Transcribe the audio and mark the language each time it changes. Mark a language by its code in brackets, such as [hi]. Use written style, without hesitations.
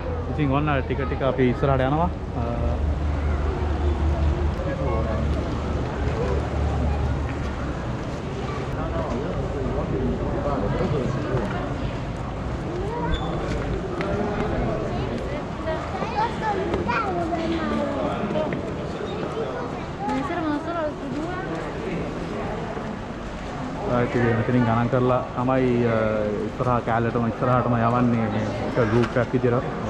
[si] ඉතින් ඔන්න ටික ටික අපි ඉස්සරහට යනවා. [it] Ne servono solo altre due? [si] ඉතින් මෙතනින් ගණන් කරලා තමයි ඉස්සරහ කැලේටම ඉස්සරහටම යවන්නේ මේ එක ගෲප් එකක් විදියට.